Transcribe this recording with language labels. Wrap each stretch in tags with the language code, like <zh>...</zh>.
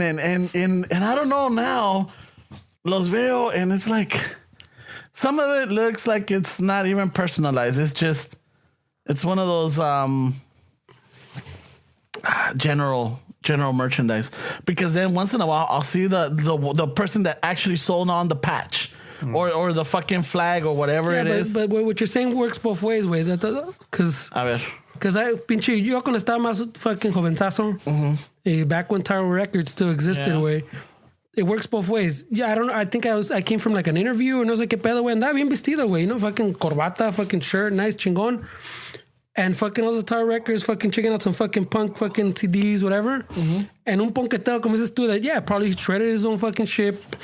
<en>And I don't know now,</en> <es>los veo,</es> <en>and it's like, some of it looks like it's not even personalized. It's just... It's one of those general merchandise, because then once in a while I'll see the person that actually sold on the patch or the fucking flag or whatever it is. But what you're saying works both ways, güey.</en> <es>Because pinche, yo cuando estaba más fucking jovenzazo,</es> <en>back when Tyro Records still existed,</en> <es>güey.</es> <en>It works both ways. Yeah, I don't know. I think I came from like an interview, and I was like,</en> <es>¿qué pedo, güey? Andaba bien vestido, güey.</es> <en>You know, fucking corbata, fucking shirt, nice,</en> <es>chingón.</es> <en>And fucking all the Tower Records, fucking checking out some fucking punk fucking CDs, whatever. And</en> <es>un punketero como dices tú,</es> <en>that, yeah, probably shredded his own fucking shit.</en>